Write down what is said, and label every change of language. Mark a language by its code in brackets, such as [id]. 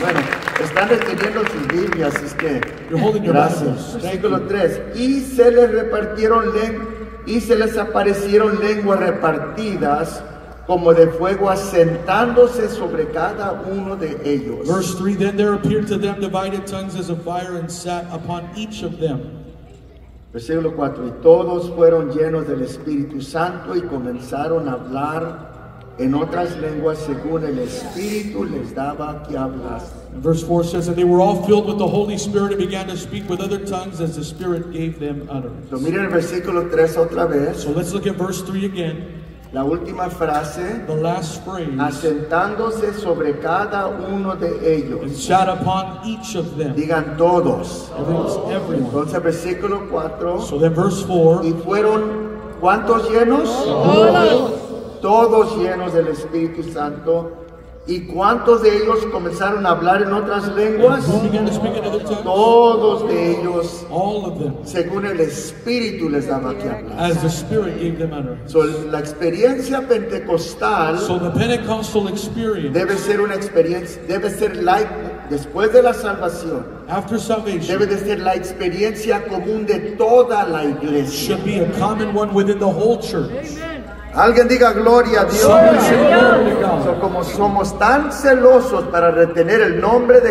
[es] Bueno, están reteniendo sus Biblias, es que [en] You're holding your [es] gracias. [en] Bibles. Thank [es] Versículo [en] you. [es] 3. Y se les repartieron y se les aparecieron lenguas repartidas como de fuego, asentándose sobre cada uno de ellos. [en] Verse 3, then there appeared to them divided tongues as of fire, and sat upon each of them. [es] Versículo 4. Y todos fueron llenos del Espíritu Santo y comenzaron a hablar en otras lenguas según el Espíritu les daba que hablasen. [en] And verse 4 says that they were all filled with the Holy Spirit and began to speak with other tongues as the Spirit gave them utterance. [es] So, miren el versículo 3 otra vez. [en] So let's look at verse 3 again. [es] La última frase. [en] The last phrase. [es] Asentándose sobre cada uno de ellos. [en] And sat upon each of them. [es] Digan todos. [en] Everyone. [es] Entonces versículo 4. [en] So then verse 4. [es] Y fueron, ¿cuántos llenos? Todos. Todos llenos del Espíritu Santo. ¿Y cuántos de ellos comenzaron a hablar en otras lenguas? [en] Who began to speak in other tongues? [es] Todos de ellos, [en] All of them. [es] según el Espíritu les daba que hablar. [en] As the Spirit gave them utterance. [es] So, la experiencia pentecostal [en] So the Pentecostal experience, [es] debe ser una experiencia, debe ser después de la salvación, [en] after salvation, [es] debe de ser la experiencia común de toda la iglesia. [en] should be a common one within the whole church. [es] Alguien diga gloria a Dios. [en] Someone say glory to God. [es] So, como somos tan celosos para retener el nombre de